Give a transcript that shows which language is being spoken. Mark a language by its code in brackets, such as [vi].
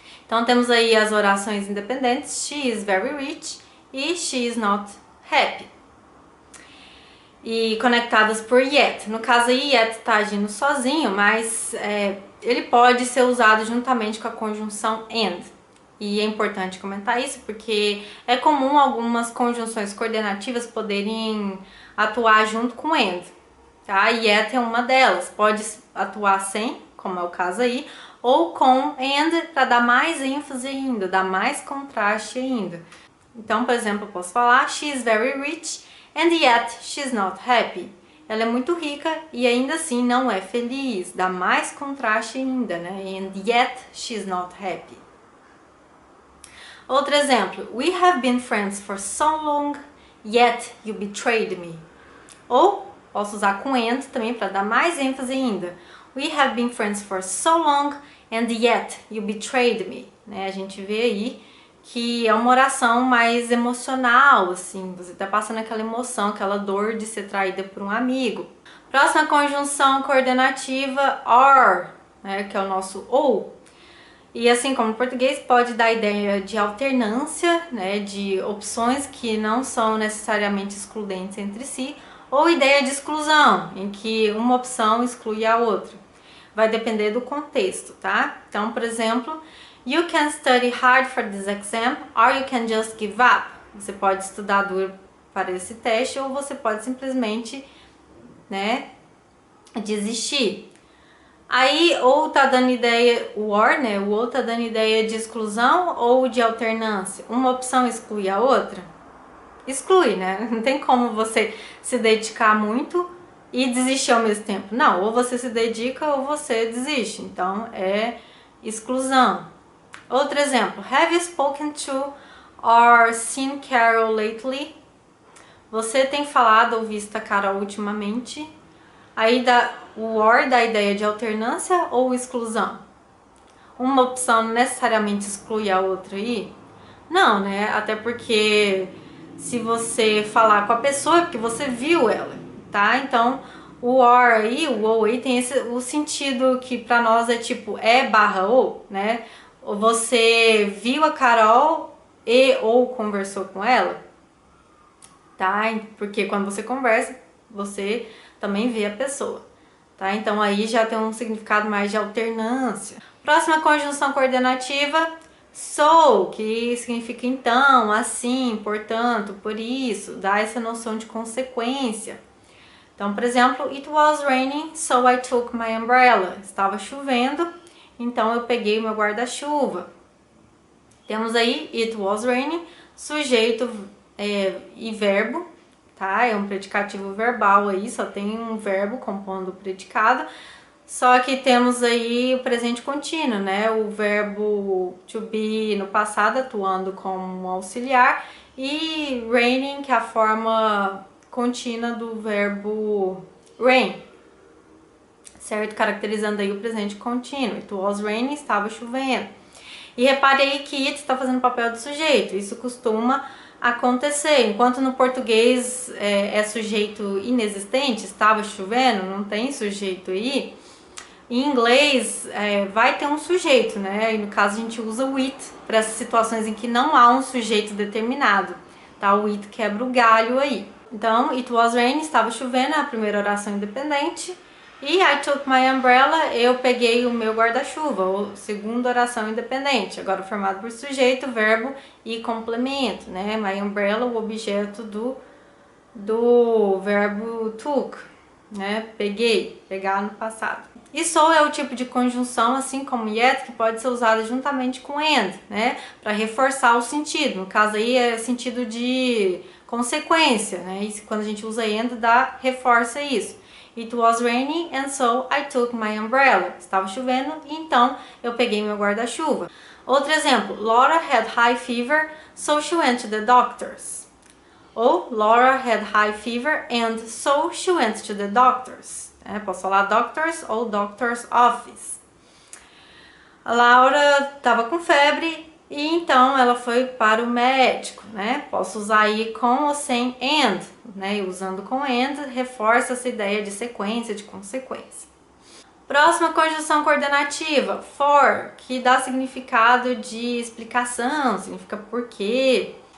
[pt] Então temos aí as orações independentes, [en] she is very rich e she is not happy. [pt] E conectadas por yet. No caso aí, yet está agindo sozinho, mas ele pode ser usado juntamente com a conjunção and. E é importante comentar isso porque é comum algumas conjunções coordenativas poderem atuar junto com and, tá? Yet é uma delas, pode atuar sem, como é o caso aí, ou com and para dar mais ênfase ainda, dar mais contraste ainda. Então, por exemplo, eu posso falar [en] she is very rich and yet she's not happy. [pt] Ela é muito rica e ainda assim não é feliz, dá mais contraste ainda, né? [en] And yet she's not happy. [pt] Outro exemplo, [en] we have been friends for so long, yet you betrayed me. [pt] Ou posso usar com and também para dar mais ênfase ainda. [en] We have been friends for so long, and yet you betrayed me. [pt] Né? A gente vê aí que é uma oração mais emocional, assim, você tá passando aquela emoção, aquela dor de ser traída por um amigo. Próxima conjunção coordenativa, or, né, que é o nosso ou. E assim como o português, pode dar a ideia de alternância, né, de opções que não são necessariamente excludentes entre si, ou ideia de exclusão, em que uma opção exclui a outra. Vai depender do contexto, tá? Então, por exemplo, [en] you can study hard for this exam, or you can just give up. [pt] Você pode estudar duro para esse teste, ou você pode simplesmente, né, desistir. Aí, ou tá dando ideia, o or, né? O ou tá dando ideia de exclusão ou de alternância. Uma opção exclui a outra? Exclui, né? Não tem como você se dedicar muito e desistir ao mesmo tempo. Não, ou você se dedica ou você desiste. Então, é exclusão. Outro exemplo. [en] Have you spoken to or seen Carol lately? [pt] Você tem falado ou visto a Carol ultimamente? Aí o or dá a ideia de alternância ou exclusão? Uma opção necessariamente exclui a outra aí? Não, né? Até porque se você falar com a pessoa é porque você viu ela, tá? Então o or aí, o ou aí tem o sentido que pra nós é tipo ou, né? Ou você viu a Carol e ou conversou com ela, tá? Porque quando você conversa, você também vê a pessoa, tá? Então aí já tem um significado mais de alternância. Próxima conjunção coordenativa, so, que significa então, assim, portanto, por isso, dá essa noção de consequência. Então, por exemplo, [en] it was raining, so I took my umbrella. [pt] Estava chovendo, então eu peguei o meu guarda-chuva. Temos aí [en] it was raining, [pt] sujeito e verbo, tá? É um predicativo verbal aí, só tem um verbo compondo o predicado. Só que temos aí o presente contínuo, né? O verbo to be no passado atuando como auxiliar e raining, que é a forma contínua do verbo rain, certo? Caracterizando aí o presente contínuo. [en] It was raining, [pt] estava chovendo. E repare aí que it está fazendo o papel de sujeito. Isso costuma acontecer. Enquanto no português é sujeito inexistente, estava chovendo, não tem sujeito aí. Em inglês vai ter um sujeito, né? E no caso a gente usa o it para essas situações em que não há um sujeito determinado, tá? O it quebra o galho aí. Então, [en] it was raining, [pt] estava chovendo, é a primeira oração independente. E [en] I took my umbrella, [pt] eu peguei o meu guarda-chuva, ou segunda oração independente, agora formado por sujeito, verbo e complemento, né? [en] My umbrella, [pt] o objeto do verbo took, né? Peguei, pegar no passado. E so é o tipo de conjunção, assim como yet, que pode ser usada juntamente com and, né? Para reforçar o sentido. No caso aí é sentido de consequência, né? E quando a gente usa and, reforça isso. [en] It was raining and so I took my umbrella. [pt] Estava chovendo e então eu peguei meu guarda-chuva. Outro exemplo, [en] Laura had high fever, so she went to the doctor's. Ou Laura had high fever and so she went to the doctor's. Posso falar doctor's ou doctor's office. [pt] A Laura estava com febre e então ela foi para o médico, né? Posso usar aí com ou sem and, né? E usando com and, reforça essa ideia de sequência, de consequência. Próxima conjunção coordenativa, for, que dá significado de explicação, significa por quê.